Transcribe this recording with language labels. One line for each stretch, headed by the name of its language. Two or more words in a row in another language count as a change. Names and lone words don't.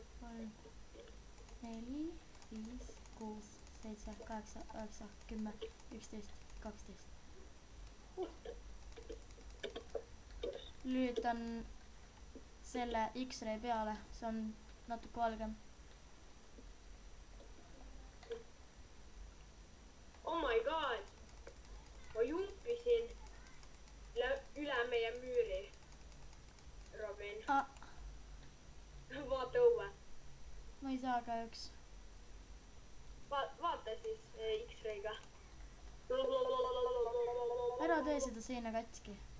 Estonian: 3, 4, 5, 6, 7, 8, 9, 10, 11, 12. Lülitan selle X-ray peale, see on natuke valgem.
English: Oh my god!
Estonian: Ma jumpisin üle meie müüri, Robin. Vaata õue. Ma ei saa kahjuks. Vaata siis X-ray'ga. Ära tee seda seina katki.